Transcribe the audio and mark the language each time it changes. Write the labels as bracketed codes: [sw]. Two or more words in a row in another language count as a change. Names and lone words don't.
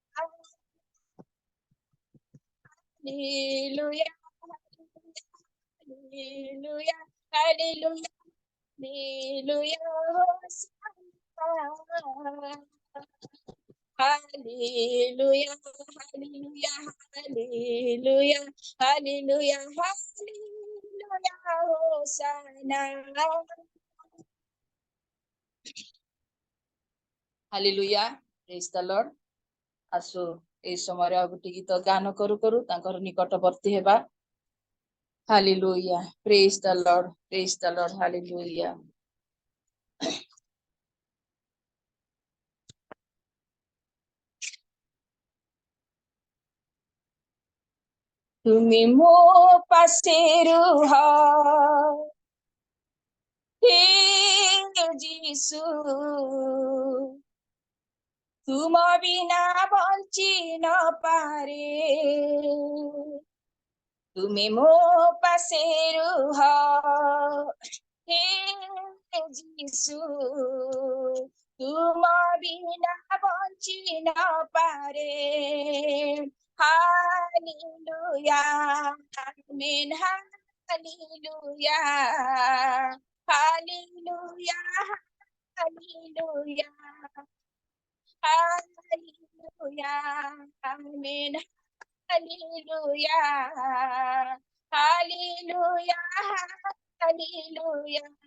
[en] Hallelujah, hallelujah, hallelujah, hallelujah, Hosanna. Hallelujah, hallelujah, hallelujah, hallelujah, hallelujah, Hosanna. Hallelujah, praise the Lord. [or] ଆସୁ এই ସମୟରେ ଆଉ ଗୋଟେ ଗୀତ ଗାନ କରୁ କରୁ ତାଙ୍କର ନିକଟବର୍ତ୍ତୀ ହେବା। [en] Hallelujah, praise the Lord, praise the Lord, hallelujah. [or] তুমি ମୋ ପାଶେ ରୁହ ହେ ଯୀଶୁ, ତୁମ ବିନା ବଞ୍ଚି ନ ପାରେ। ତୁମେ ମୋ ପାଶେ ରୁହ ହେ ଯୀଶୁ, ତୁମ ବିନା ବଞ୍ଚି ନ ପାରେ। [en] Hallelujah, amen, hallelujah, hallelujah, hallelujah, hallelujah, amen, hallelujah, hallelujah, hallelujah.